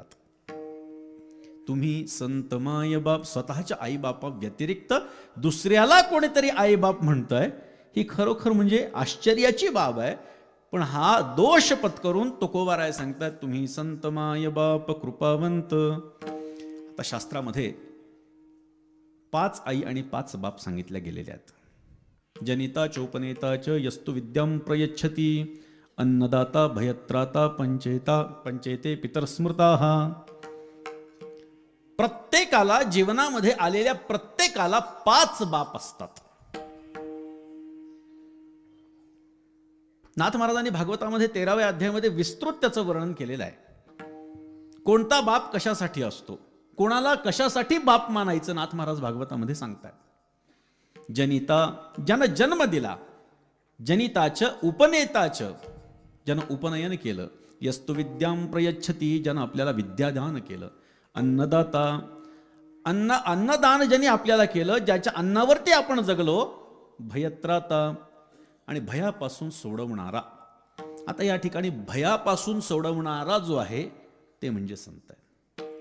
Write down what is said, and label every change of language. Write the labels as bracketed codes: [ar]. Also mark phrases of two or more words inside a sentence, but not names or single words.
[mr] तुम्ही संतमाय बाप, स्वतःच्या आई बापा व्यतिरिक्त दुसऱ्याला कोणीतरी आई बाप म्हणतंय, ही खरोखर म्हणजे आश्चर्याची बाब आहे. पण हा दोष पत्करून तुकोबाराय सांगतात, तुम्ही संतमाय बाप कृपावंत. आता शास्त्रामध्ये 5 आई आणि 5 बाप सांगितल्या गेलेल्या आहेत. [sa] जनिता चोपनेता च यस्तु विद्यां प्रयच्छति, अन्नदाता भयत्राता पंचेते पितरस्मृताः. [mr] प्रत्येकाला, जीवनामध्ये आलेल्या प्रत्येकाला 5 बाप असतात. नाथ महाराजांनी भागवतामध्ये 13व्या अध्यायामध्ये विस्तृत त्याचं वर्णन केलेलं आहे. कोणता बाप कशासाठी असतो, कोणाला कशासाठी बाप मानायचं, नाथ महाराज भागवतामध्ये सांगतात. जनिता, ज्यानं जन्म दिला, [sa] जनिताच उपनेताच, [mr] ज्यानं उपनयन केलं, [sa] यस्तु विद्यां प्रयच्छति, [mr] ज्यानं आपल्याला विद्यादान केलं. अन्नदाता, अन्नदान ज्यांनी आपल्याला केलं, ज्याच्या अन्नावरती आपण जगलो. भयत्राता, आणि भयापासून सोडवणारा. आता या ठिकाणी भयापासून सोडवणारा जो आहे ते म्हणजे संत आहे.